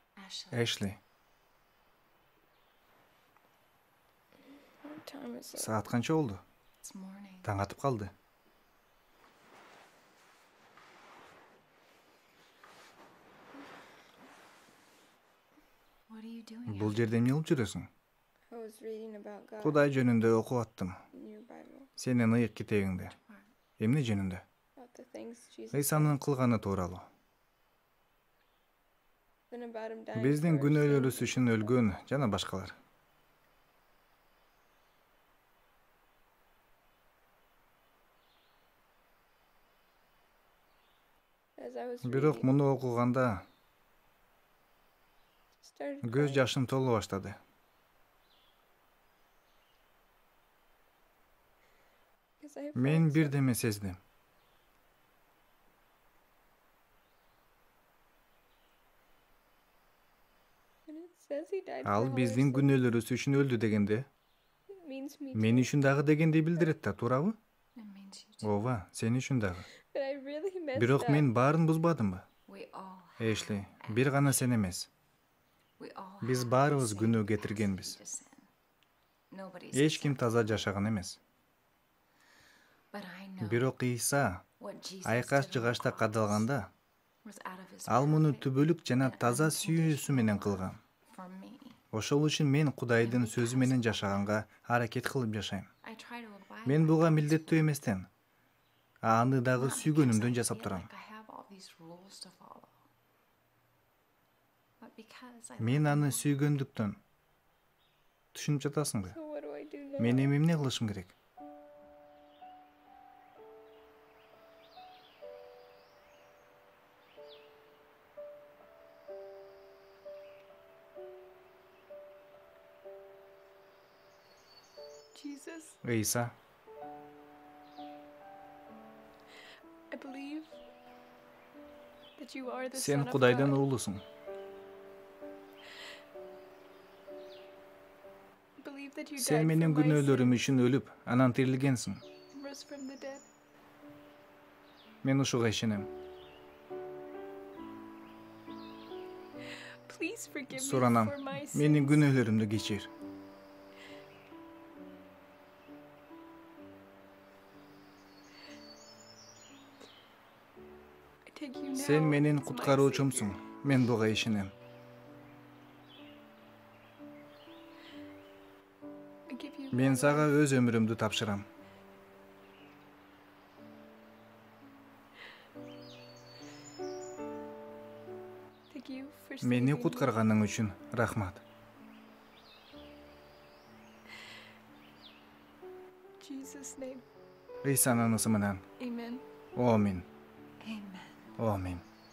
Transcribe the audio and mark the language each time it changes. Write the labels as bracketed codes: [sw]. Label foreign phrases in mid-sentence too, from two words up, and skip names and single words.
[ky] Эшли, [en] What time is it? [ky] саат канча болду? Таң атып калды. Бул жерде эмне кылып жүрөсүң? [en] I was reading about God [ky] Кудай жөнүндө окуп аттым. [en] in your Bible, [ky] Сенин ыйык китебиңде. Эмне жөнүндө? [en] about the things Jesus [ky] Ыйсанын кылганы тууралуу. [en] then about him dying [ky] Биздин [en] for our [ky] күнөөлөрүбүз [en] sins. [ky] үчүн өлгөн жана башкалар. [en] As I was [ky] Бирок [en] reading, [ky] муну окуганда [en] started [ky] көз [en] crying. [ky] жашым толо баштады. [en] Because I [ky] Мен [en] felt [ky] бирдеме сездим. [en] when it says he died [ky] Ал [en] for all our [ky] биздин [en] sins, [ky] күнөөлөрүбүз үчүн өлдү дегенде, [en] it means me [ky] мен [en] too. [ky] үчүн дагы дегенди билдирет да, туурабы? Ооба, сен үчүн дагы. [en] But I really messed [ky] Бирок [en] up. [ky] мен баарын бузбадымбы? Эшли, бир гана сен эмес. Биз баарыбыз күнөө кетиргенбиз. Эч ким таза жашаган эмес. Бирок Ийса айкаш жыгачта кадалганда, ал муну түбөлүк жана таза сүйүүсү менен кылган. Ошол үчүн мен Кудайдын сөзү менен жашаганга аракет кылып жашайм. Мен буга милдеттүү эместен, аны дагы сүйгөнүмдөн жасап турам. Мен аны сүйгөндүктөн. Түшүнүп жатасыңбы? [en] So what do I do now? [ky] Мен эми эмне кылышым керек? [en] Jesus, [ky] Ыйса, [en] I believe that you are the [ky] сен [en] Son of [ky] Кудайдын [en] God. [ky] уулусуң. [en] I believe that you [ky] Сен [en] died [ky] менин [en] for my [ky] күнөөлөрүм [en] sins [ky] үчүн өлүп, анан тирилгенсиң. [en] and rose from the dead. [ky] Мен ушуга ишенем. [en] Please forgive me [ky] Суранам, [en] for my [ky] менин [en] sins. [ky] күнөөлөрүмдү кечир. [en] I take you now [ky] Сен менин [en] as my [ky] куткаруучумсуң. [en] Savior. [ky] Мен буга ишенем. [en] I give you [ky] Мен [en] my [ky] сага [en] life. [ky] өз өмүрүмдү тапшырам. [en] Thank you for [ky] Мени [en] saving me. [ky] куткарганың үчүн рахмат. [en] In Jesus' name, [ky] Ыйсанын ысымынан. [en] amen. [ky] Амин. Амин.